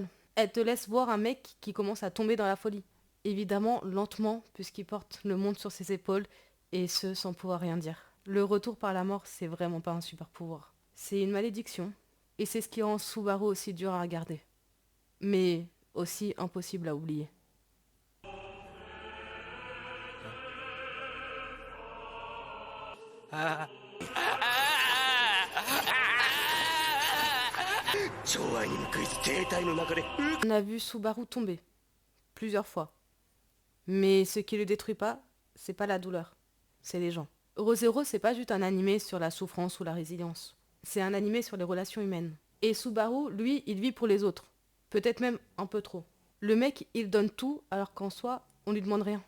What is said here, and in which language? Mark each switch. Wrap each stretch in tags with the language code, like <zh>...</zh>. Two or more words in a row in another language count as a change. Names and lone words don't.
<fr>Elle te laisse voir un mec qui commence à tomber dans la folie. Évidemment, lentement, puisqu'il porte le monde sur ses épaules, et ce, sans pouvoir rien dire. Le retour par la mort, c'est vraiment pas un super pouvoir. C'est une malédiction, et c'est ce qui rend Subaru aussi dur à regarder. Mais aussi impossible à oublier.</fr> <ja>寵愛に報いず停滞の中で</ja> <fr>On a vu Subaru tomber, plusieurs fois. Mais ce qui le détruit pas, c'est pas la douleur, c'est les gens. Re:Zero, c'est pas juste un animé sur la souffrance ou la résilience. C'est un animé sur les relations humaines. Et Subaru, lui, il vit pour les autres. Peut-être même un peu trop. Le mec, il donne tout, alors qu'en soi, on lui demande rien.</fr>